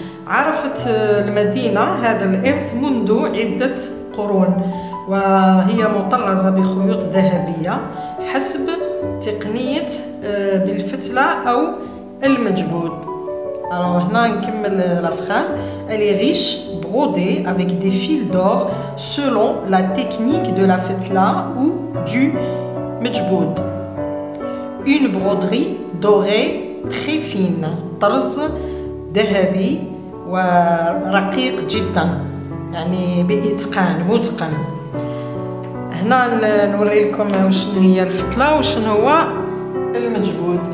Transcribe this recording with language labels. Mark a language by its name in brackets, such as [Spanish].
[Arabic] عرفت المدينة هذا الإرث منذ عدة قرون وهي مطرزة بخيوط ذهبية حسب تقنية بالفتلة أو المجبود. [French] Alors [Arabic] هنا نكمل [French] la phrase. Elle est riche, brodée avec des fils d'or selon la technique de la fetla ou du majboud. Une broderie dorée très fine, [Arabic] طرز ذهبي ورقيق جدا يعني بإتقان متقن. هنا نوري لكم وشنو هي الفتلة وشنو هو المجبود.